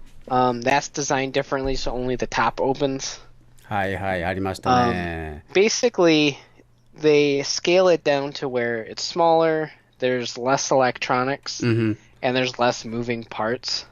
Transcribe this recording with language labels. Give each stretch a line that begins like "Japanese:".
English: That's designed differently, so only the top opens.
Japanese: はいはい、ありましたね。
English: Basically, they scale it down to where it's smaller, there's less electronics, and there's less moving parts.